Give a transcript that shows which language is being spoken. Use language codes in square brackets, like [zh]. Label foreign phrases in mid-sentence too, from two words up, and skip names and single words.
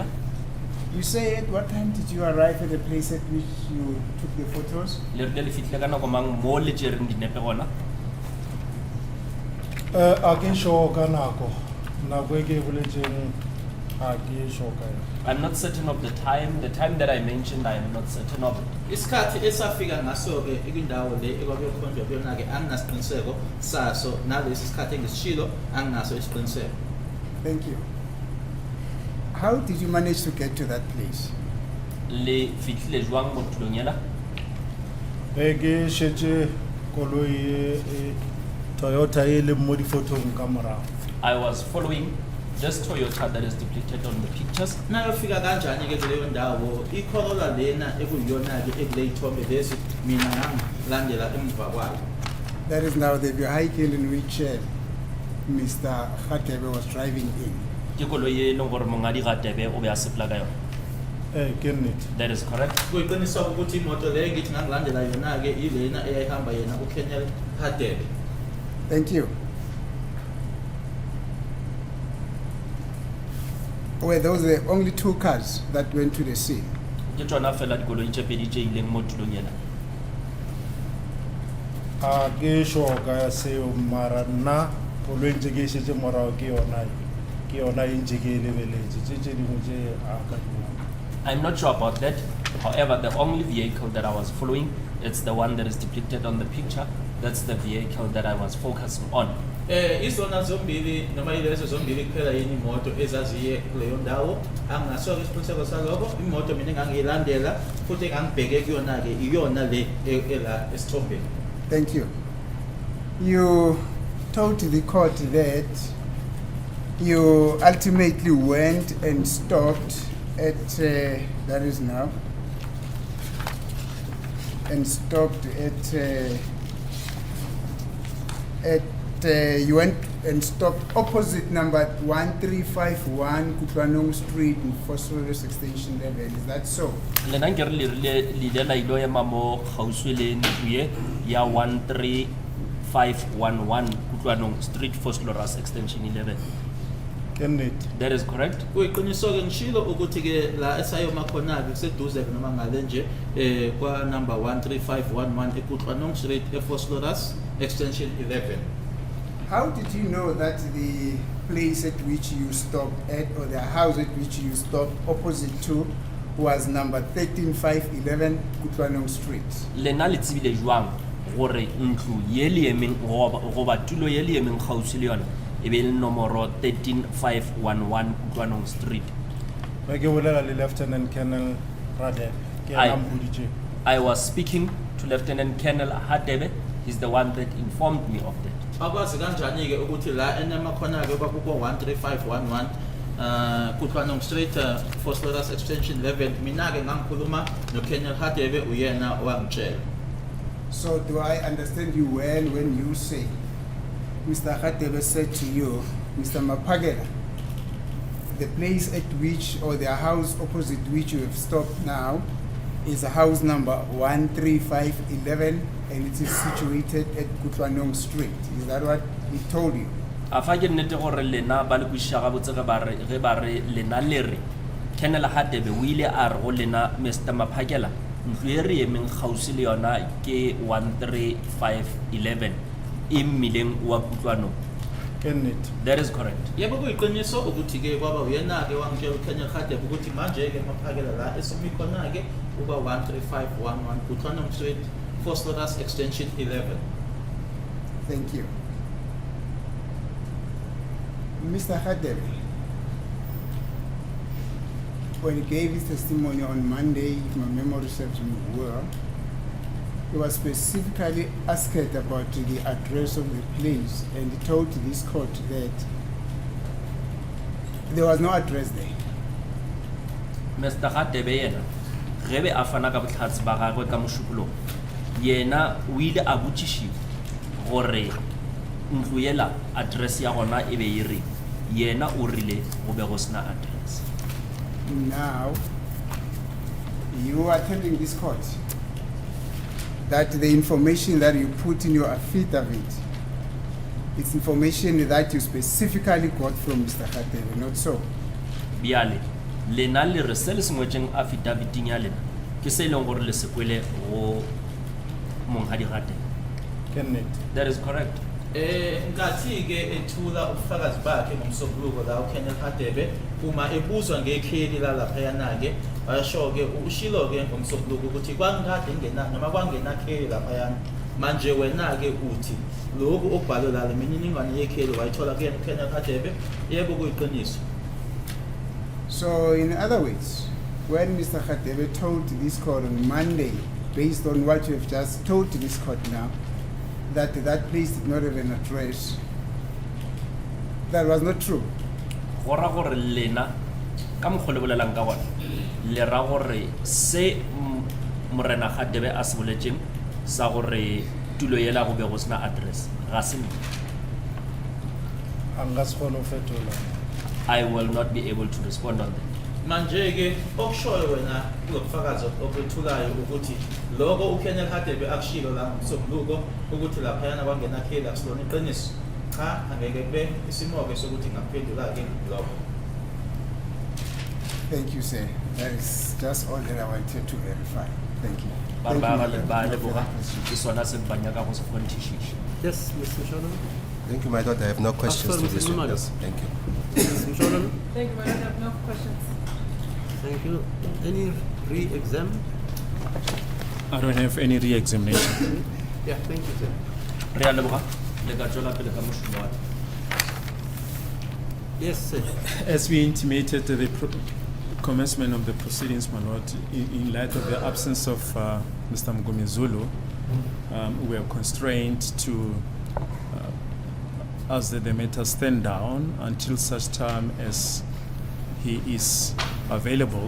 [en] You said what time did you arrive at the place at which you took the photos? [nso] Le rile le fitlile ka nako mang mo le tsereng dinepe gona? [st] A ke sure ka nako. Nako e ke boletseng a ke sure ka yona. [en] I'm not certain of the time. The time that I mentioned, I am not certain of it. [zu] Isikhathi esafika ngaso-ke ikwindawo le ekwakuyokhonjwa kuyona-ke anginasiqiniseko saso nalesi sikhathi engisishilo anginaso isiqiniseko. [en] Thank you. How did you manage to get to that place? [nso] Le fitlile jwang mo tulong ela? [st] Ke shetse koloi Toyota e le mo di photong ka morago. [en] I was following this Toyota that is depicted on the pictures. [zu] Nayofika kanjani-ke kuleyo ndawo iCorolla lena ekuyiyona-ke ekule yithombe lezi mina ngangilandela emva kwayo. [en] That is now the vehicle in which Mr. Hadebe was driving in. [nso] Ke koloi e leng gore mongadi Radebe o be a sepela ka yona. [en] Kenneth. That is correct. [zu] Kuyiqiniso ukuthi imoto leyo ngithi ngangilandela yona-ke ilena eyayihamba yena uKenya Hadebe. [en] Thank you. Were those the only two cars that went to the scene? [nso] Ke tsona fela dikoloi tse pedi tse ileng mo tulong ela. [st] A ke sure ka seo mara nna koloi ntse ke shetse morago ke yona e ntse ke e lebeletse tse dingwe tse a ka di bona. [en] I'm not sure about that. However, the only vehicle that I was following, it's the one that is depicted on the picture. That's the vehicle that I was focusing on. [zu] Izona zombili noma ilezo zombili kuphela yini imoto ezaziye kuleyo ndawo anginaso isiqiniseko saloko imoto mina engangiyilandela futhi engangibheke kuyona-ke iyona le ela esithombeni. [en] Thank you. You told the court that you ultimately went and stopped at, that is now, and stopped you went and stopped opposite number 1351 Kutwanong Street in Phosphorus Extension 11. Is that so? [nso] Le nna nkere le ile la ilo ema mo gauswi le ntlo ya 13511 Kutlwanong Street Phosphorus Extension 11. [en] Kenneth. That is correct. [zu] Kuyiqiniso-ke ngishilo ukuthi-ke la esayoma khona-ke kuseduze-ke noma ngale nje kwa number 13511 eKutlwanong Street ePhosphorus Extension 11. [en] How did you know that the place at which you stopped at, or the house at which you stopped opposite to, was number 13511 Kutwanong Street? [nso] Le nna le tsebile jwang gore ntlo ye le emeng goba tulo ye le emeng gausi le yona e be le nomoro 13511 Kutlwanong Street. [st] Ba ke bolela le Lieutenant Colonel Radebe ke [en] Aye. [st] ena mpoditse. [en] I was speaking to Lieutenant Colonel Hadebe. He's the one that informed me of that. [zu] Akwazi kanjani-ke ukuthi la enema khona-ke kwakuko 13511 Kutwanong Street Phosphorus Extension 11 mina-ke ngangikhuluma noKenya Hadebe uyena wangitshela. [en] So do I understand you well when you say Mr. Hadebe said to you, Mr. Mapagela, the place at which, or the house opposite which you have stopped now, is a house number 13511 and it is situated at Kutwanong Street. Is that what he told you? [nso] Afa ke nnete gore lena ba le kwisha ga botse ge ba re lena le re Colonel Hadebe o ile a re go lena Mr. Maphakela ntlo e re emeng gausi le yona ke 13511 e mmileng wa Kutlwanong. [en] Kenneth. That is correct. [zu] Yebo kuyiqiniso ukuthi-ke kwaba uyena-ke wangitshela uKenya Hadebe ukuthi manje-ke Maphakela la esimi khona-ke uba 13511 Kutwanong Street Phosphorus Extension 11. [en] Thank you. Mr. Hadebe, when he gave his testimony on Monday, if my memory serves me well, he was specifically asked about the address of the place, and he told this court that there was no address there. Mr. [nso] Hadebe yena ge be a fana ka botlhatsi ba gagwe ka mošupolong yena o ile a botšišiwa gore ntlo yela address ya gona e be e reng yena o rile go be go sena address. [en] Now, you are telling this court that the information that you put in your affidavit, it's information that you specifically got from Mr. Hadebe, not so? [nso] Bjale lena le re se le sengwetseng affidavit-ing ya lena ke se e leng gore le se kwele go monghadi Hadebe. [en] Kenneth. That is correct. [zu] Ngathi-ke ethula ubufakazi bakhe ngomsombuluko la uKenneth Hadebe uma ebuzwa ngekheli lalaphayana-ke washo-ke ushilo-ke ngomsombuluko ukuthi kwangikade noma kwangenakheli laphayana manje wena-ke uthi lokhu okubhalwe la le mininingwane yekheli wayithola kuyena uKenneth Hadebe yebo kuyiqiniso. [en] So, in other words, when Mr. Hadebe told this court on Monday, based on what you have just told this court now, that that place did not have an address, that was not true. [nso] Go ra gore lena ka mokgwa le bolelang ka gona le ra gore se morena Hadebe a se boletseng sa gore tulo yela go be go sena address ga se nnete. [st] Anga se kgone ho fetola. [en] I will not be able to respond on that. [zu] Manje-ke okushoyo wena kulobufakazi obethulayo ukuthi lokho uKenneth Hadebe akushilo la ngomsombuluko ukuthi laphayana kwangenakheli akusilona iqiniso. Cha, angeke kube isimoke sokuthi ngaphendula-ke lokho. [en] Thank you, sir. That is just all that I wanted to verify. Thank you. [nso] Ba [en] Thank [nso] ba [en] you, [nso] ba [en] Madam. [nso] ba le [en] Thank you for [nso] boga [en] that question. [nso] ke sona se banyaka go se fontishisha. [en] Yes, Mr. Mshololo. Thank you, my lord. I have no questions Pastor to this Mrs. witness. Thank you. Mr. Mshololo. Thank you, Madam. I have no questions. Thank you. Any re-exam? I don't have any re-examination. Yeah, thank you, sir. [nso] Re a leboga le ka tswela pele ka mošomo wa. [en] Yes, sir. As we intimated the commencement of the proceedings, my lord, in light of the absence of Mr. Mgomezulu, we are constrained to ask that the matter stand down until such time as he is available.